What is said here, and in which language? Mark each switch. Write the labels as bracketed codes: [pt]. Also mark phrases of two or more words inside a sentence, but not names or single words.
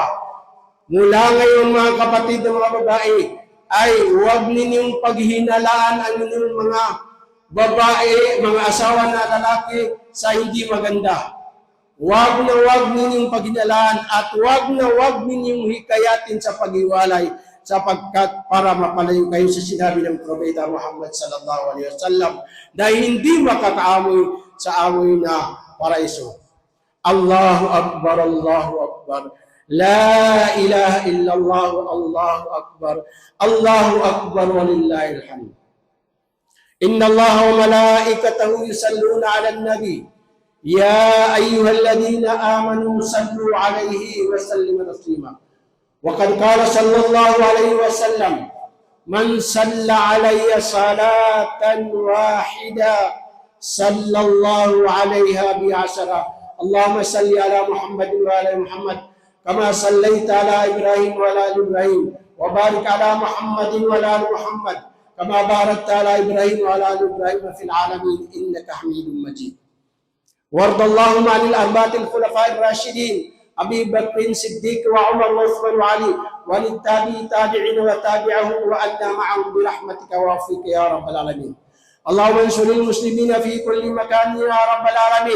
[tl] Mula ngayon mga kapatid na mga babae, ay huwag ninyong paghihinalaan ang inyong mga babae, mga asawa na lalaki sa hindi maganda. Huwag na huwag ninyong paghinalaan at huwag na huwag ninyong hikayatin sa paghiwalay sapagkat para mapalayo kayo sa sinabi ng Propeta Muhammad [ar] صلى الله عليه وسلم [tl] na hindi makakaamoy sa amoy na paraiso. [ar] الله أكبر، الله أكبر. لا إله إلا الله، الله أكبر. الله أكبر ولله الحمد. إن الله وملائكته يصلون على النبي. يا أيها الذين آمنوا صلوا عليه وسلموا تسليما. وقد قال صلى الله عليه وسلم، من صلى علي صلاة واحدة صلى الله عليها بعشر. اللهم صل على محمد وعلى محمد كما صليت على إبراهيم وعلى إبراهيم وبارك على محمد وعلى محمد كما باركت على إبراهيم وعلى إبراهيم في العالمين إنك حميد مجيد. وارض اللهم عن الأربعة الخلفاء الراشدين أبي بكر الصديق وعمر وعثمان وعلي والتابعين وتابعهم وأنا معهم برحمتك وعفوك يا رب العالمين. اللهم انصر المسلمين في كل مكان يا رب العالمين.